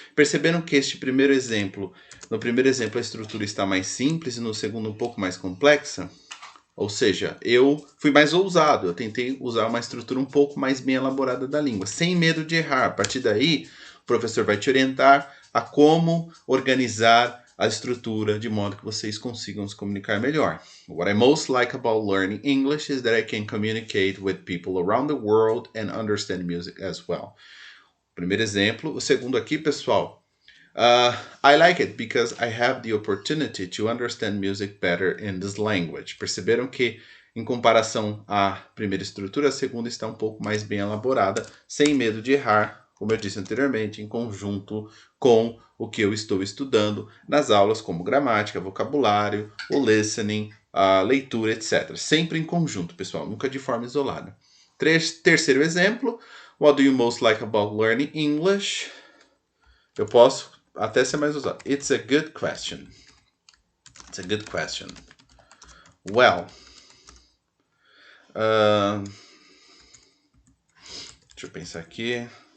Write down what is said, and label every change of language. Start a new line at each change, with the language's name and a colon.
Portuguese: Perceberam que no primeiro exemplo a estrutura está mais simples e no segundo um pouco mais complexa? Ou seja, eu fui mais ousado, eu tentei usar uma estrutura um pouco mais bem elaborada da língua, sem medo de errar. A partir daí, o professor vai te orientar a como organizar a estrutura de modo que vocês consigam se comunicar melhor.
English: What I most like about learning English is that I can communicate with people around the world and understand music as well.
Portuguese: Primeiro exemplo. O segundo aqui, pessoal.
English: I like it because I have the opportunity to understand music better in this language.
Portuguese: Perceberam que, em comparação à primeira estrutura, a segunda está um pouco mais bem elaborada, sem medo de errar, como eu disse anteriormente, em conjunto com o que eu estou estudando nas aulas, como gramática, vocabulário, o listening, a leitura, etc. Sempre em conjunto, pessoal, nunca de forma isolada. Terceiro exemplo.
English: What do you most like about learning English?
Portuguese: Eu posso até ser mais usado.
English: It's a good question. It's a good question.
Portuguese: Well, deixa eu pensar aqui.